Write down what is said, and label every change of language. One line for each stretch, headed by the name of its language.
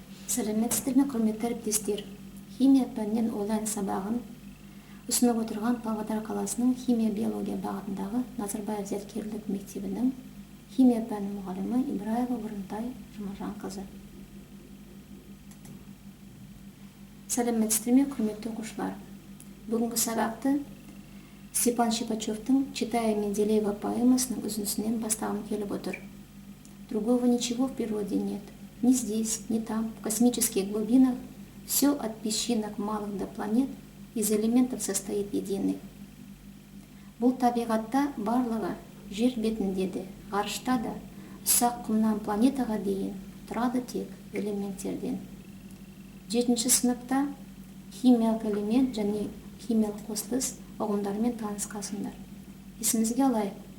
Kazakh: Сәлеметсіздер ме, құрметті әріптестер? Химия пәнінен онлайн сабағын ұсынып отырған Павлодар қаласының химия-биология бағытындағы Назарбаев зияткерлік мектебінің химия пәні мұғалімі Ибраева Бұрынтай Жұмажанқызы. Сәлеметсіздер ме, құрметті оқушылар? Бүгінгі сабақты Степан Шипачевтың «Читая Менделеева» поэмасының үзіндісінен бастағым келіп отыр.
Russian: Другого ничего в природе нет. Ни здесь, ни там, в космических глубинах, все от песчинок малых до планет из элементов состоит единый.
Kazakh: Бұл табиғатта барлығы жер бетінде де, ғарышта да, ұсақ құмнан планетаға дейін тұрады тек элементтерден. 7-ші сыныпта химиялық элемент және химиялық қосылыс ұғымдарымен танысқасыңдар. Есімізге алайық.